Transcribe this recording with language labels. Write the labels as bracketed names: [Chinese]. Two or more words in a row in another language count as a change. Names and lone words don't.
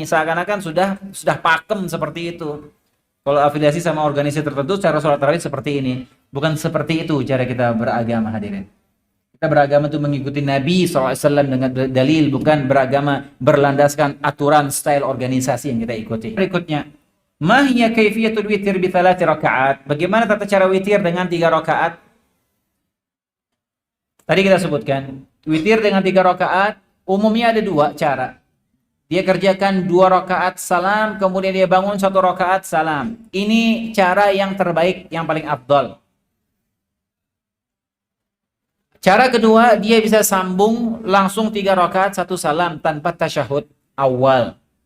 [Indonesian] Seakan-akan sudah pakem seperti itu. Kalau afiliasi sama organisasi tertentu cara sholat tarawih seperti ini. Bukan seperti itu cara kita beragama, hadirin. Kita beragama itu mengikuti Nabi SAW dengan dalil, bukan beragama berlandaskan aturan style organisasi yang kita ikuti. Berikutnya, [Arabic] ما هي كيفية الوتر بـ3 ركعات? [Indonesian] Bagaimana tata cara witir dengan 3 rakaat? Tadi kita sebutkan, witir dengan 3 rakaat umumnya ada 2 cara. Dia kerjakan 2 rakaat salam, kemudian dia bangun 1 rakaat salam. Ini cara yang terbaik, yang paling afdal. Cara kedua, dia bisa sambung langsung 3 rakaat 1 salam tanpa tasyahud awal.